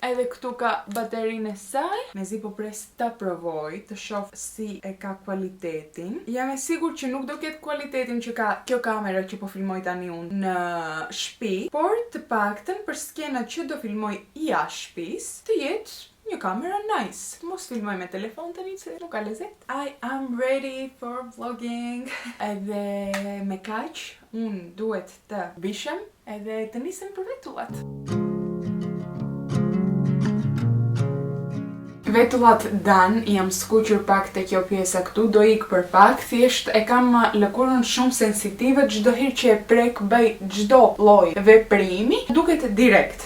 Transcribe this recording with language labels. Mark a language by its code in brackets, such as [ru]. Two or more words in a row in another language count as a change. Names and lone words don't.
[sq] Edhe këtu ka baterinë e saj, mezi po pres ta provoj, të shoh si e ka cilëtetin. Jam e sigurt që nuk do ketë cilëtetin që ka kjo kamera që po filmoj tani unë në shtëpi, por të paktën për skenat që do filmoj jashtë shtëpisë, të jetë një kamera nice. Mos filmoj me telefon tani se nuk ka lezet. [en] I am ready for vlogging. [sq] Edhe me kaq, unë duhet të vishem edhe të nisem për vetullat. Vetullat dan, jam skuqur pak te kjo pjesa këtu, do ik për pak, thjesht e kam lëkurën shumë sensitive, çdo herë që e prek bëj çdo lloj veprimi, duket direkt.